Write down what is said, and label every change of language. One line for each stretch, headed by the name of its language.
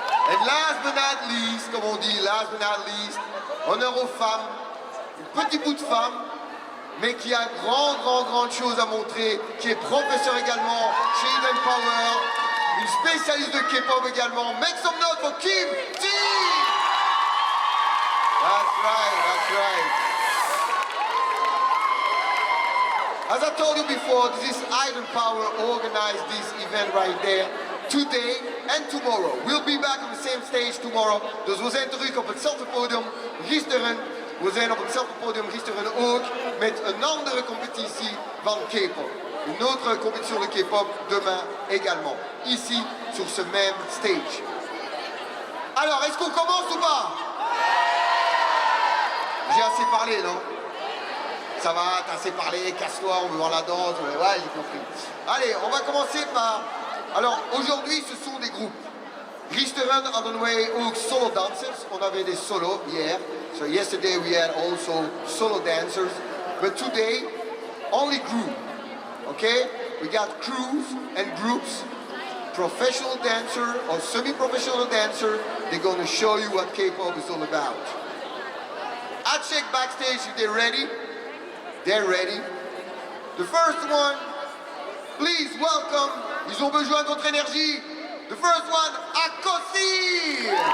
English: And last but not least,
French: comme on dit, honneur aux femmes, une petite bout de femme, mais qui a grande chose à montrer, qui est professeur également chez Hidden Power, une spécialiste de K-pop également.
English: Make some noise for Kim Ji! That's right. As I told you before, this is Hidden Power organized this event right there. Today and tomorrow. We'll be back on the same stage tomorrow.
Dutch: Dus we zijn terug op hetzelfde podium gisteren, we zijn op hetzelfde podium gisteren ook met een andere compétitie van K-pop.
French: Une autre compétition de K-pop demain également, ici sur ce même stage. Alors, est-ce qu'on commence ou pas? J'ai assez parlé, non? Ça va, t'as assez parlé, casse-toi, on veut voir la danse, ouais, j'ai compris. Allez, on va commencer par... Alors, aujourd'hui, ce sont des groupes.
Dutch: Gisteren hadden wij ook solo dancers.
French: On avait des solos hier.
English: So yesterday we had also solo dancers. But today, only group. Okay? We got crews and groups. Professional dancer or semi-professional dancer. They're going to show you what K-pop is all about. I check backstage if they're ready. They're ready. The first one, please welcome.
French: Ils ont besoin de votre énergie.
English: The first one, Akosi!